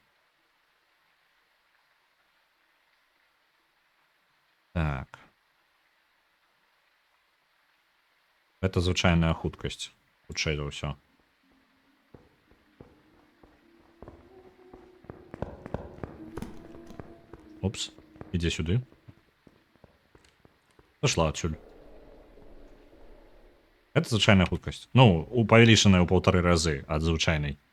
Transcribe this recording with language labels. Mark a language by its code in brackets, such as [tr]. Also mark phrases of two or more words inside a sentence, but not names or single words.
[be] Так. Гэта звычайная хуткасць. Хутчэй за ўсё. Упс. Ідзе сюды. [ru] Пошла отсюда. Это [be] звычайная хуткасць. Ну, павялічаная ў 1,5 разы ад звычайнай.